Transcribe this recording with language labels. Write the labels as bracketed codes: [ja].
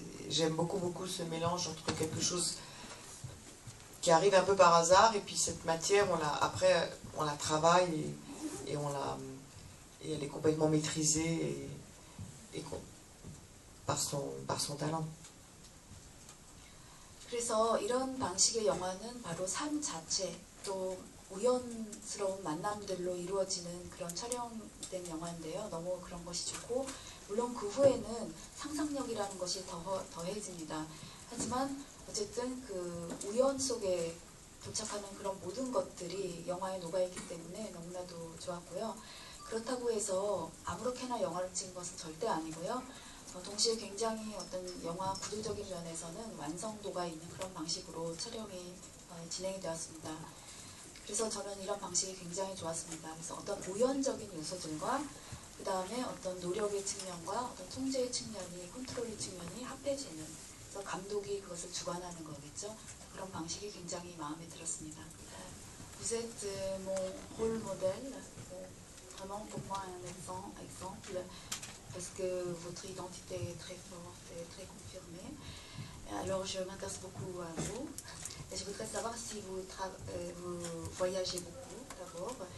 [fr] J'aime beaucoup ce mélange entre quelque chose qui arrive un peu par hasard et puis cette matière, après on la travaille et elle est complètement maîtrisée et par son talent. [ko] 그래서 이런 방식의 영화는 바로 삶 자체 또 우연스러운 만남들로 이루어지는 그런 촬영된 영화인데요. 너무 그런 것이 좋고 물론 그 후에는 상상력이라는 것이 더해집니다. 하지만 어쨌든 그 우연 속에 도착하는 그런 모든 것들이 영화에 녹아있기 때문에 너무나도 좋았고요. 그렇다고 해서 아무렇게나 영화를 찍은 것은 절대 아니고요. 동시에 굉장히 어떤 영화 구조적인 면에서는 완성도가 있는 그런 방식으로 촬영이 진행이 되었습니다. 그래서 저는 이런 방식이 굉장히 좋았습니다. 그래서 어떤 우연적인 요소들과 그 다음에 어떤 노력의 측면과 어떤 통제의 측면이, 컨트롤의 측면이 합해지는, 그래서 감독이 그것을 주관하는 거겠죠. 그런 방식이 굉장히 마음에 들었습니다. [fr] Vous êtes mon rôle modèle, vraiment pour moi un exemple, parce que votre identité est très forte et très confirmée. Alors je m'intéresse beaucoup à vous. Et je voudrais savoir si vous voyagez beaucoup d'abord.